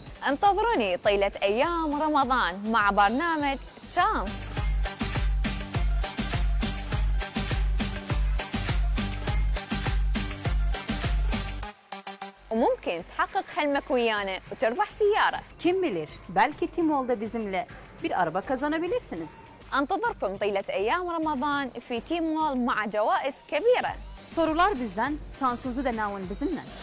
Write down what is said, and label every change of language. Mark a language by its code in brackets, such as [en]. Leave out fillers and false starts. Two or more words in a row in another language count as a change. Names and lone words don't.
[ar] انتظروني طيلة أيام رمضان مع برنامج تشانس. وممكن تحقق حلمك ويانا وتربح سيارة. [tr] Kim bilir, belki Timoğlu'da bizimle bir araba kazanabilirsiniz. [ar] انتظركم طيلة أيام رمضان في تيمول مع جوائز كبيرة. [tr] Sorular bizden, şansınızı denavun bizimle.